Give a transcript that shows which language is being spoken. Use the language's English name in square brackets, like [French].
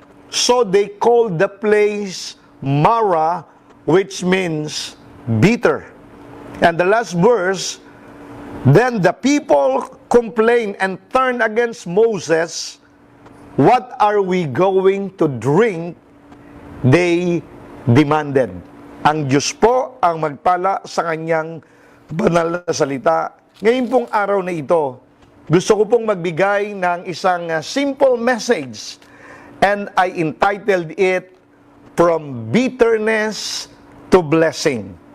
[English] So they called the place Marah, which means bitter." And the last verse, "Then the people complained and turned against Moses. What are we going to drink?" They demanded. [Filipino] Ang Diyos po ang magpala sa kanyang banal na salita. Ngayon pong araw na ito, gusto ko pong magbigay ng isang simple message. [English] And I entitled it, "From Bitterness to Blessing."